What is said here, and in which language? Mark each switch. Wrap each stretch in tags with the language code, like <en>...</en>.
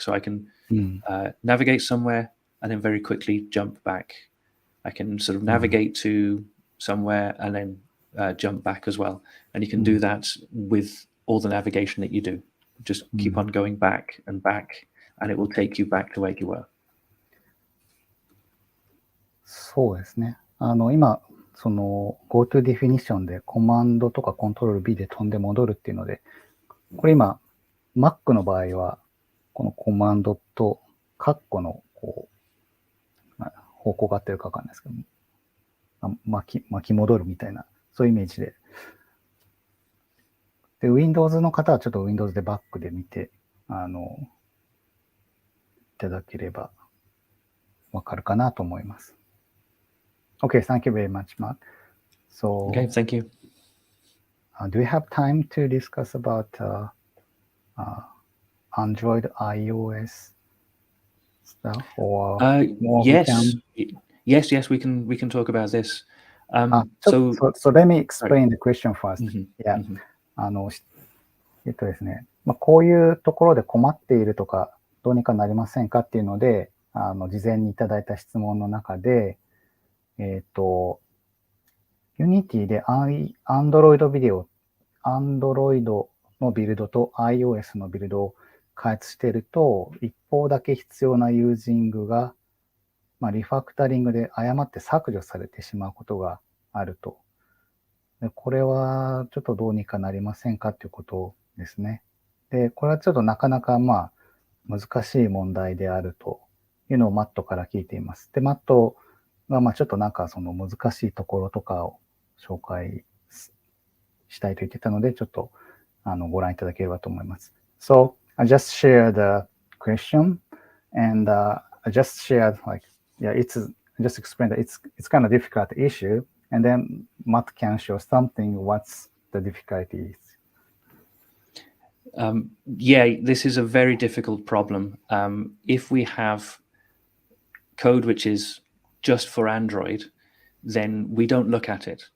<en>So I can navigate somewhere and then very quickly jump back. I can sort of navigate to somewhere and then jump back as well. And you can do that with all the navigation that you do. Just keep on going back, and it will take you back to where you were.</en> <ja>そうですね。今、その GoTo Definition でコマンドとかコントロール B で飛んで戻るっていうので、これ今、Mac の場合は、このコマンドとカッコの方向が合ってるかわかんないですけど、巻き戻るみたいな、そういうイメージで。で、Windows の方はちょっと Windows でバックで見て、いただければわかるかなと思います。</ja> <en>Okay, thank you very much, Matt. So, okay, thank you. Do we have time to discuss about Android, iOS stuff, or yes, we can talk about this. So let me explain the question first.</en> <ja>Yeah. ですね。こういうところで困っているとか、どうにかなりませんかっていうので、事前にいただいた質問の中で、Unity で Android のビルドと iOS のビルドを開発していると、一方だけ必要なユージングが、リファクタリングで誤って削除されてしまうことがあると。でこれはちょっとどうにかなりませんかということですね。で、これはちょっとなかなか難しい問題であるというのをマットから聞いています。で、マットがちょっとその難しいところとかを紹介したいと言ってたので、ちょっとご覧いただければと思います。</ja> <en>So, I just shared the question and I just shared just explained that it's kind of difficult issue and then Matt can show something what's the difficulty is. This is a very difficult problem. If we have code which is just for Android, then we don't look at it.</en>